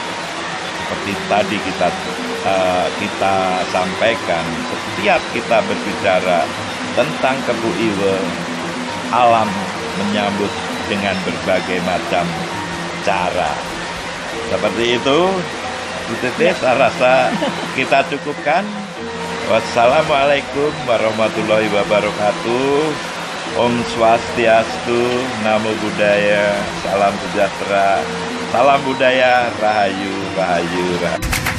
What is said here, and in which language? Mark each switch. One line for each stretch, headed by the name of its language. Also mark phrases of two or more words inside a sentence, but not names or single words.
Indonesian: Seperti tadi kita sampaikan, setiap kita berbicara tentang Kebu Iwe, alam menyambut dengan berbagai macam cara. Seperti itu, Bu Titi, saya rasa kita cukupkan.
Arabic: والسلام عليكم ورحمة الله وبركاته.
Sanskrit: Om Swastiastu,
Pali: Namo Buddhaya,
Indonesian: salam sejahtera, salam budaya, rahayu, rahayu, rahayu.